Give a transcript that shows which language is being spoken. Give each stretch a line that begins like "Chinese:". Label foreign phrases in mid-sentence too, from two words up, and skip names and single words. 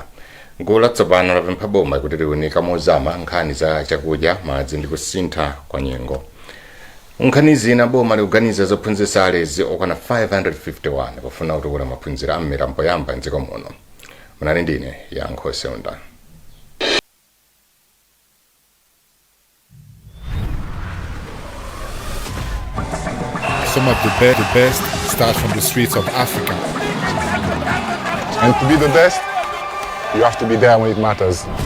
Nyanja: Gulu latsopano lapempha boma kuti liunika mozama nkhani za chakudya, madzi ndi kusintha kwa nyengo. Nkhani zina boma likuganiza zophunzitsa alezi okwana 551 pofuna kutukula maphunziro a mmera mpoyamba mdziko muno. Munali ndine Yankhosi Onda.
English: Some of the best start from the streets of Africa. And to be the best, you have to be there when it matters.